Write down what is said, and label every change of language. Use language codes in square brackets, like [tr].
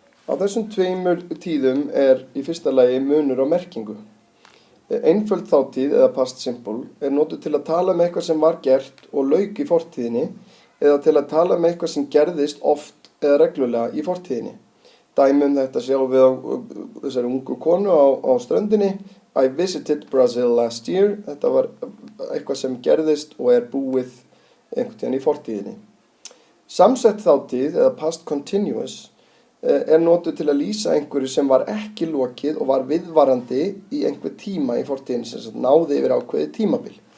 [is] Á þessum tveimur tíðum í fyrsta lagi munur á merkingu. Einföld þátíð eða past simple notuð til að tala eitthvað sem var gert og lauk í fortíðinni eða til að tala eitthvað sem gerðist oft eða reglulega í fortíðinni. Dæmi þetta sjáum við á þessari ungu konu á ströndinni. [en] I visited Brazil last year. [is] Þetta var eitthvað sem gerðist og búið einhvern tíðan í fortíðinni. Samsett þátíð eða past continuous notuð til að lýsa einhverju sem var ekki lokið og var viðvarandi í einhver tíma í fortíðinni, sem sagt náði yfir ákveðið tímabil.